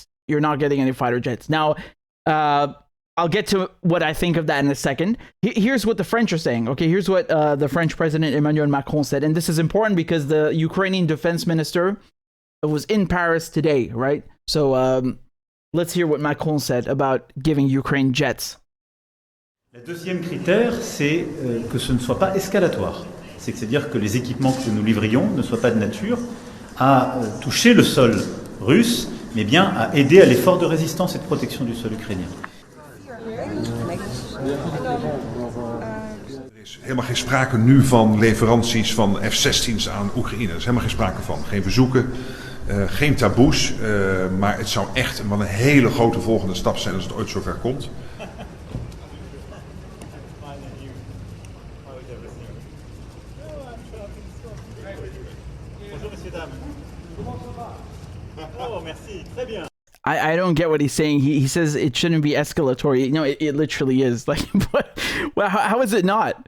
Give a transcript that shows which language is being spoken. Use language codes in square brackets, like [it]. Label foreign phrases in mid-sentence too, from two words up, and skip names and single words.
[en] You're not getting any fighter jets. Now, I'll get to what I think of that in a second. Here's what the French are saying. Okay, here's what the French president Emmanuel Macron said. And this is important because the Ukrainian defense minister was in Paris today, right? So let's hear what Macron said about giving Ukraine jets. [fr] Le deuxième critère, c'est que ce ne soit pas escalatoire. C'est-à-dire que les équipements que nous livrions ne soient pas de nature à toucher le sol russe, mais bien à aider à l'effort de résistance et de protection du sol ukrainien. [nl] Er is helemaal geen sprake nu van leveranties van F-16's aan Oekraïne. Er is helemaal geen sprake van. Geen verzoeken, geen taboes. Maar het zou echt wel een hele grote volgende stap zijn als het ooit zover komt. [en] I don't get what he's saying. He says it shouldn't be escalatory. It literally is. Like, well, how is it not?